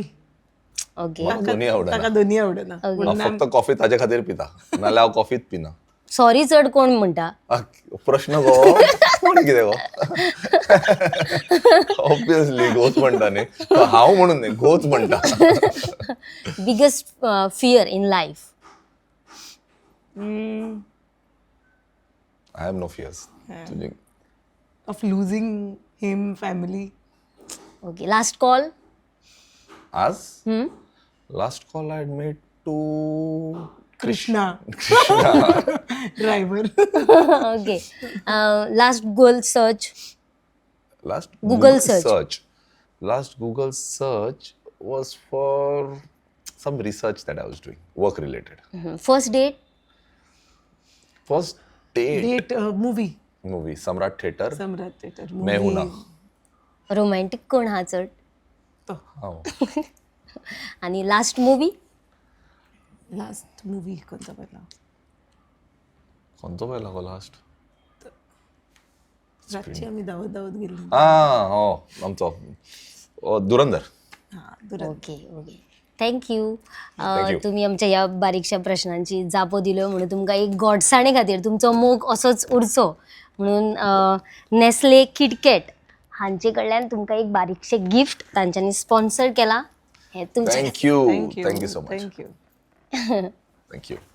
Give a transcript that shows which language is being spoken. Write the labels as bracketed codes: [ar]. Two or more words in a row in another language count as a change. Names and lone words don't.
[kok] ओके. म्हाका दोन्ही आवडना. ताका दोन्ही आवडना. हांव फक्त कॉफी ताजे खातीर पिता, नाल्यार हांव कॉफीच पिना. सॉरी चड कोण म्हणटा? प्रश्न गो कोणी कितें गो. ऑब्वियसली घोच म्हणटा न्ही, हांव म्हणून न्ही घोच म्हणटा. [en] Biggest fear in life? I have no fears. Of losing him, फॅमिली. OK. Last call? आज last call I made to Krishna driver. OK. Last Google search? Last Google search. Last Google search was for some research that I was doing, work related. First date? First date Date movie. movie, Samrat Theatre. सम्राट थिएटर. मैं हूं ना. [kok] रोमॅन्टिक कोण हा चड? हांव. [en] आणि last movie? last movie [kok] कोणता पहिला? खंयचो पयला गो लास्ट? रातची आम्ही धावत गेली. हो आमचो धुरंधर. [en] OK. OK. Thank you. Thank you. [kok] तुम्ही आमच्या ह्या बारीकशा प्रश्नांची जापो दिल्यो म्हणून तुमकां एक गोडसाणे खातीर तुमचो मोग असोच उरचो म्हणून नेस्ले किटकॅट हांचे कडल्यान तुमकां एक बारीकशे गिफ्ट तांच्यांनी स्पॉन्सर केला. हे तुमचे [en] Thank you so much. थँक्यू. थँक्यू.